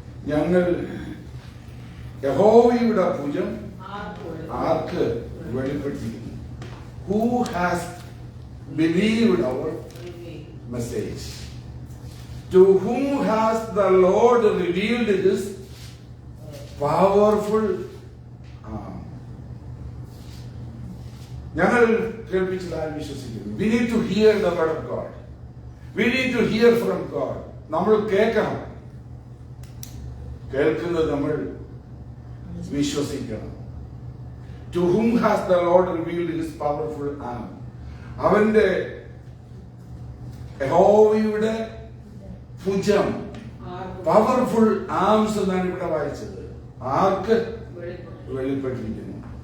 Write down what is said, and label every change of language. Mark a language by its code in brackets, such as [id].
[ml] ഞങ്ങൾ യഹോവയുടെ ഭുജം ആർക്ക് വെളിപ്പെട്ടിരിക്കുന്നു? [en] Who has believed our message? To whom has the Lord revealed his powerful arm? [ml] ഞങ്ങൾ കേൾപ്പിച്ചതായി വിശ്വസിക്കുന്നു. [en] We need to hear the word of God. We need to hear from God. [ml] നമ്മൾ കേൾക്കണം. കേൾക്കുന്നത് നമ്മൾ വിശ്വസിക്കണം. [en] To whom has the Lord revealed his powerful arm? [ml] അവന്റെ യഹോവയുടെ ഭുജം, powerful arms എന്നാണ് ഇവിടെ വായിച്ചത്. ആർക്ക് വെളിപ്പെട്ടിരിക്കുന്നു?